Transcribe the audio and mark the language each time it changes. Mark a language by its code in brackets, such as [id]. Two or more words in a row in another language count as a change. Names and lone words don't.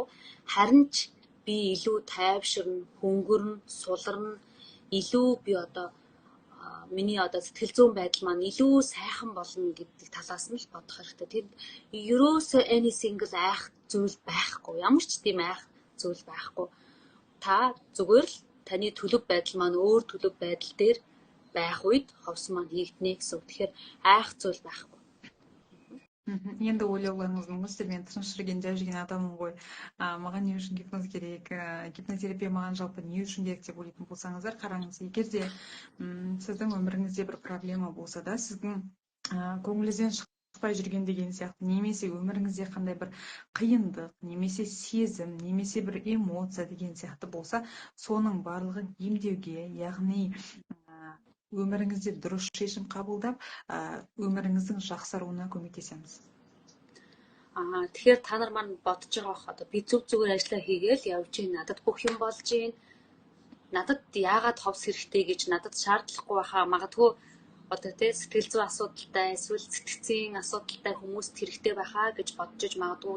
[mn] Харин ч би илүү тайвширна, хөнгөрнө, суларна, илүү би одоо миний одоо сэтгэл зүйн байдал маань илүү сайхан болно гэдэг талаас нь л бодох хэрэгтэй. Тэнд ерөөсөө [en] any single [mn] айх зүйл байхгүй. Ямар ч тийм айх зүйл байхгүй. Та зүгээр л таны төлөв байдал маань өөр төлөв байдал дээр байх үед ховс маань хийгднэ гэсэн. Тэгэхээр айх зүйл байхгүй. [kk] Енді ойлауларыңыз мүмкін мен тыншырген жай адаммын ғой. Маған не үшін гипноз керек, гипнотерапия маған жалпы не үшін керек деп ойлайтын болсаңыздар, қараңыз, егер де сіздің өміріңізде бір проблема болса да, сіздің көңіліңізден шықпай жүрген деген сияқты, немесе өміріңізде қандай бір қиындық, немесе сезім, немесе бір эмоция деген сияқты болса, соның барлығын емдеуге, яғни өміріңізде дұрыс шешім қабылдап, өміріңіздің жақсаруына көмектесеміз. [mn] Тэгэхээр та нар маань бодож байгаа бох одоо би зүгээр ажиллаа хийгээл явж гин, надад бүх юм болж гин. Надад яагаад ховс хэрэгтэй гэж надад шаардлахгүй байхаа магадгүй одоо тий сэтгэл зүйн асуудалтай эсвэл сэтгцийн асуудалтай хүмүүст хэрэгтэй байхаа гэж бодож иж магадгүй.